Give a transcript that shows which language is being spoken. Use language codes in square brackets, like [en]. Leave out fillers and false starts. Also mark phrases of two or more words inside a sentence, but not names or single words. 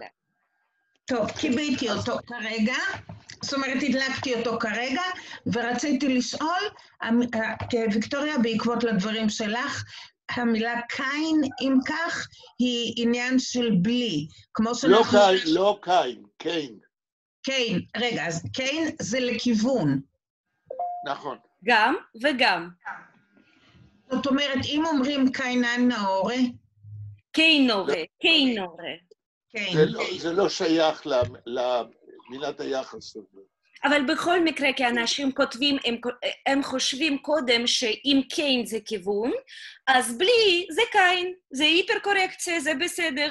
[he] טוב, חיביתי אותו כרגע. זאת אומרת, הדלקתי אותו כרגע, ורציתי לשאול, ויקטוריה, בעקבות לדברים שלך, המילה קין, אם כך, היא עניין של בלי. כמו לא שאנחנו... קין, לא קין, קיין. קיין, רגע, אז קיין זה לכיוון. נכון. גם וגם. זאת אומרת, אם אומרים [yi] קיינן נאורה, [he] קיינורה, קיינורה. קיין. זה לא שייך למילת היחס הזאת. אבל בכל מקרה, כי אנשים כותבים, הם חושבים קודם שאם קיין זה כיוון, אז בלי זה קיין, זה היפר-קורקציה, זה בסדר.